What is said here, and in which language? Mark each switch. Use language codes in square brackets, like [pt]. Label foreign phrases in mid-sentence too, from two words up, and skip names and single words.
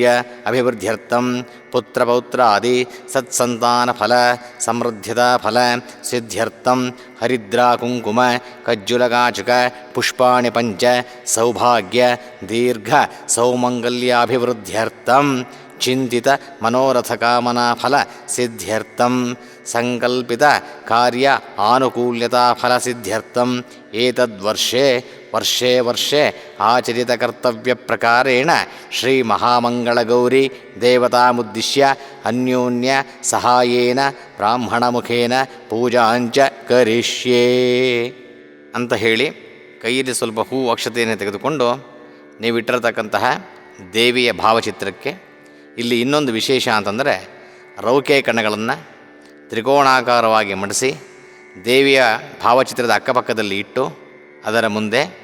[sa] ಅಭಿವೃದ್ಧ್ಯರ್ಥಂ ಪುತ್ರಪೌತ್ರಾದಿ ಸತ್ಸಂತಾನಫಲ ಸಮೃದ್ಧತಾ ಫಲ ಸಿದ್ಧ್ಯರ್ಥಂ ಹರಿದ್ರಾ ಕುಂಕುಮ ಕಜ್ಜುಲಗಾಚುಕ ಪುಷ್ಪಾಣಿ ಪಂಚ ಸೌಭಾಗ್ಯ ದೀರ್ಘ ಸೌಮಂಗಲ್ಯಾಭಿವೃದ್ಧ್ಯರ್ಥಂ ಚಿಂತಿತ ಮನೋರಥ ಕಾಮನಾ ಫಲ ಸಿದ್ಧ್ಯರ್ಥಂ ಸಂಕಲ್ಪಿತ ಕಾರ್ಯ ಆನುಕೂಲ್ಯತಾ ಫಲ ಸಿದ್ಧ್ಯರ್ಥಂ ಏತದ್ವರ್ಷೆ ವರ್ಷೇ ವರ್ಷೆ ಆಚರಿತ ಕರ್ತವ್ಯ ಪ್ರಕಾರೇಣ ಶ್ರೀ ಮಹಾಮಂಗಳಗೌರಿ ದೇವತಾಮುದ್ದಿಶ್ಯ ಅನ್ಯೋನ್ಯ ಸಹಾಯೇನ ಬ್ರಾಹ್ಮಣ ಮುಖೇನ ಪೂಜಾಂಚ ಕರಿಷ್ಯೇ [kn] ಅಂತ ಹೇಳಿ ಕೈಯಲ್ಲಿ ಸ್ವಲ್ಪ ಹೂ ಅಕ್ಷತೆಯನ್ನು ತೆಗೆದುಕೊಂಡು ನೀವಿಟ್ಟಿರತಕ್ಕಂತಹ ದೇವಿಯ ಭಾವಚಿತ್ರಕ್ಕೆ ಇಲ್ಲಿ ಇನ್ನೊಂದು ವಿಶೇಷ ಅಂತಂದರೆ ರೌಕೆ ಕಣ್ಣುಗಳನ್ನು ತ್ರಿಕೋಣಾಕಾರವಾಗಿ ಮಡಿಸಿ ದೇವಿಯ ಭಾವಚಿತ್ರದ ಅಕ್ಕಪಕ್ಕದಲ್ಲಿ ಇಟ್ಟು ಅದರ ಮುಂದೆ